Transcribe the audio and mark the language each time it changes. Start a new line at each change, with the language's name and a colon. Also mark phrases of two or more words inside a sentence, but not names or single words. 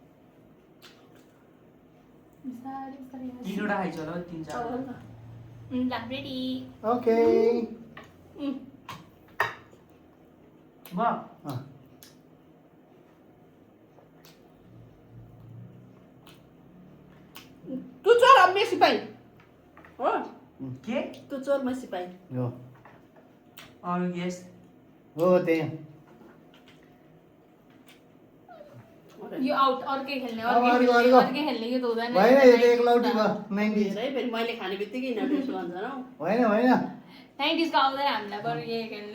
Nepali: तिनवटा खाइछ होला हौ, तिन चार रेडी ओके भयो अँ, तँ चोर अब मैं सिपाही हो के तँ चोर मैं सिपाही हो अरू गेस हो त्यही यो आउट अर्कै खेल्ने अब अर्कै अर्को, खेल्ने अर्को। अर्कै खेल्ने यो त हुँदैन भएन यो त एकलौटी भयो 90s धेरै फेरि मैले खाने बित्तिकै यिनीहरू यसो भन्छ हौ होइन होइन 90s को आउँदैन हामीलाई बरु यही खेल्ने